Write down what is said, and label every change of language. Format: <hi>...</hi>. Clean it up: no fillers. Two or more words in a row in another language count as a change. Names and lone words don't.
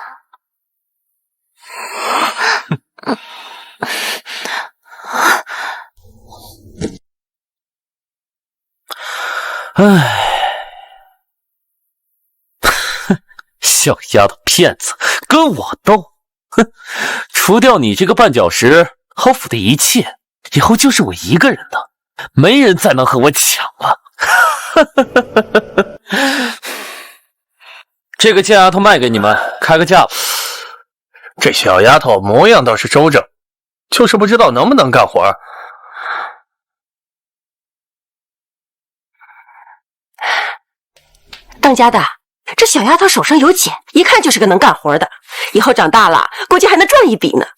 <zh>唉，小丫头片子，跟我鬥！哼，除掉你這個絆腳石，侯府的一切以後就是我一個人的，沒人再能和我搶了。這個賤丫頭賣給你們，開個價吧。這小丫頭模樣倒是周正， 就是不知道能不能幹活。当家的，这小丫头手上有茧，一看就是个能干活的，以后长大了估计还能赚一筆呢。</zh>